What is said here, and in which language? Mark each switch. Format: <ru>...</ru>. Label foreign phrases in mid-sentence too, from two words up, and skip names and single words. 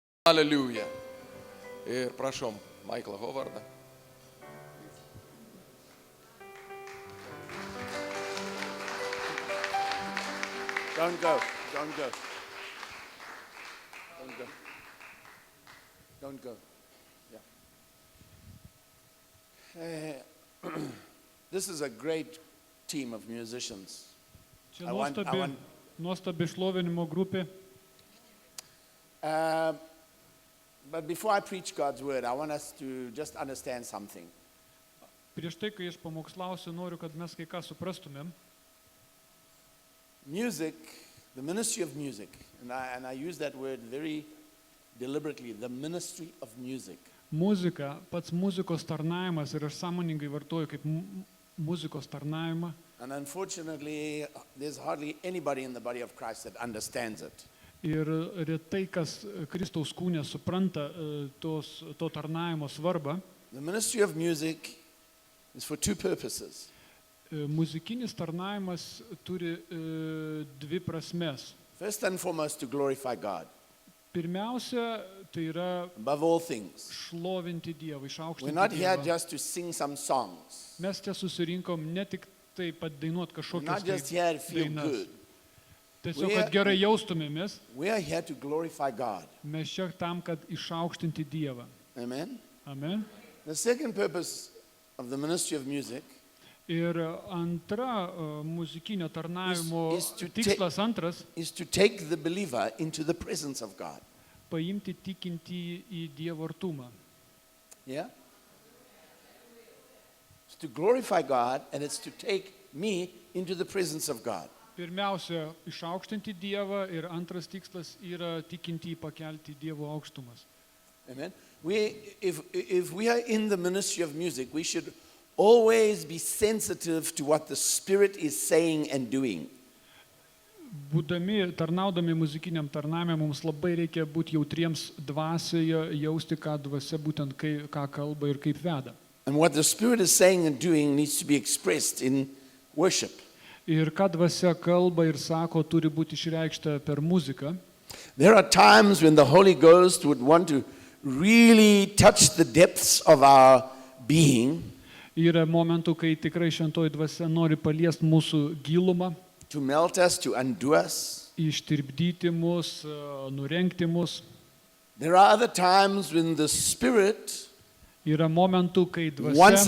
<en>Hallelujah.</en> <lt>Ir prašom Michaelą Hovardą.</lt> <en>Don't go. Don't go. Don't go. Don't go. Yeah. This is a great team of musicians.</en> <lt>Čia</lt> <en>I want-</en> <lt>nuostabi šlovinimo grupė.</lt> <en>But before I preach God's word, I want us to just understand something.</en> <lt>Prieš tai, kai aš pamokslausiu, noriu, kad mes kai ką suprastumėm.</lt> <en>Music, the ministry of music, and I use that word very deliberately, the ministry of music.</en> <lt>Muzika, pats muzikos tarnavimas, ir aš sąmoningai vartoju kaip muzikos tarnavimą.</lt> <en>And unfortunately, there's hardly anybody in the body of Christ that understands it.</en> <lt>Ir retai, kas Kristaus kūne supranta to tarnavimo svarbą.</lt> <en>The ministry of music is for two purposes.</en> <lt>Muzikinis tarnavimas turi dvi prasmes.</lt> <en>First and foremost, to glorify God,</en> <lt>Pirmiausia, tai yra</lt> <en>above all things.</en> <lt>šlovinti Dievą,</lt> <en>We're not</en> <lt>išaukštinti</lt> <en>here</en> <lt>Dievą.</lt> <en>just to sing some songs.</en> <lt>Mes čia susirinkom ne tik tai padainuot</lt> <en>We're</en> <lt>kažkokias</lt> <en>not just</en> <lt>tai</lt> <en>here to feel</en> <lt>dainas.</lt> <en>good.</en> <lt>Tiesiog, kad gerai jaustumėmės,</lt> <en>We are here to glorify God.</en> <lt>mes čia tam, kad išaukštinti Dievą.</lt> <en>Amen. Amen. The second purpose of the ministry of music</en> <lt>Ir antra muzikinio tarnavimo</lt> <en>Is to</en> <lt>tikslas antras</lt> <en>is to take the believer into the presence of God. -</en> <lt>paimti tikintį į Dievo artumą.</lt> <en>Yeah? It's to glorify God, and it's to take me into the presence of God.</en> <lt>Pirmiausia, išaukštinti Dievą ir antras tikslas yra tikintį pakelti Dievo aukštumas.</lt> <en>Amen. If we are in the ministry of music, we should always be sensitive to what the Spirit is saying and doing.</en> <lt>Tarnaudami muzikiniam tarnavime, mums labai reikia būti jautriems dvasioje, jausti, ką dvasia būtent ką kalba ir kaip veda.</lt> <en>And what the Spirit is saying and doing needs to be expressed in worship.</en> <lt>Ir ką dvasia kalba ir sako, turi būti išreikšta per muziką.</lt> <en>There are times when the Holy Ghost would want to really touch the depths of our being,</en> <lt>Yra momentų, kai tikrai šventoji dvasia nori paliesti mūsų gilumą,</lt> <en>to melt us, to undo us.</en> <lt>ištirpdyti mus, nurengti mus.</lt> <en>There are other times when the Spirit</en> <lt>Yra momentų, kai</lt> <en>wants</en>